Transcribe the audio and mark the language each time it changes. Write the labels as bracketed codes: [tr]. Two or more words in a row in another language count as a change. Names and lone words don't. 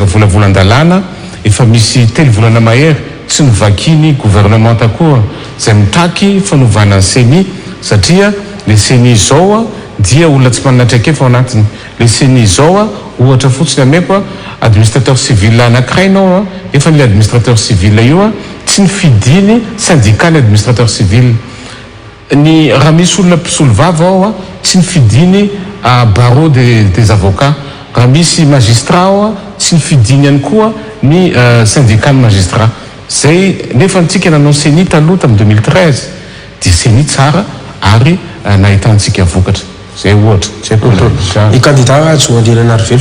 [mg] volavolan-dalàna efa misy telo volana mahery tsy novakiny gouvernement takoa zay mitaky fanovana ny seni satria le seni zao dia olona tsy manana traikefa ao anatiny le seni zao ohatra fotsiny ameko [fr] administrateur civil [mg] anankiray ianao efa le [fr] administrateur civil [mg] io tsy ny fidiny syndicat ny [fr] administrateur civil [mg] ny raha misy olona mpisolo vava ao tsy ny fidiny [fr] barreau des avocats [mg] raha misy magistrat ao tsy ny fidiny ihany koa ny syndicat ny magistrat zay nefa antsika nanao seni taloha tamin'ny 2013 dia seni tsara ary nahitantsika vokatra zay ohatra tsy haiko ny candidat Joandrina Narvelo